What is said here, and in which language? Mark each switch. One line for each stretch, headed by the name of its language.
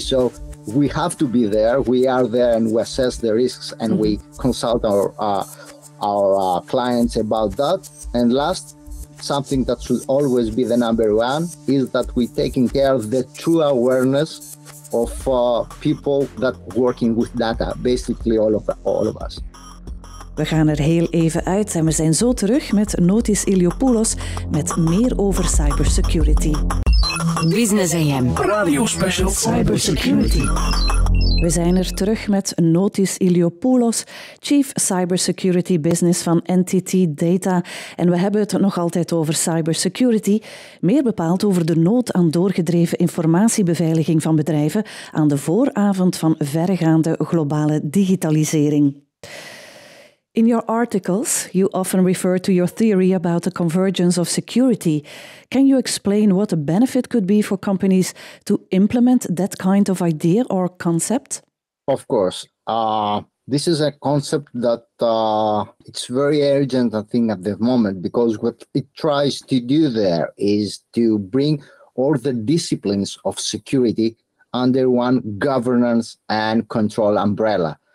English: So we have to be there. We are there, and we assess the risks, and we consult our clients about that. And last, something that should always be the number one is that we're taking care of the true awareness of people that working with data, basically all of us.
Dutch: We gaan er heel even uit en we zijn zo terug met Notis Iliopoulos met meer over cybersecurity. Business AM. Radio Special Cybersecurity. We zijn er terug met Notis Iliopoulos, Chief Cybersecurity Business van NTT Data. En we hebben het nog altijd over cybersecurity, meer bepaald over de nood aan doorgedreven informatiebeveiliging van bedrijven aan de vooravond van verregaande globale digitalisering.
English: In your articles, you often refer to your theory about the convergence of security. Can you explain what the benefit could be for companies to implement that kind of idea or concept? Of course. This is a concept that it's very urgent, I think, at the moment, because what it tries to do there is to bring all the disciplines of security under one governance and control umbrella.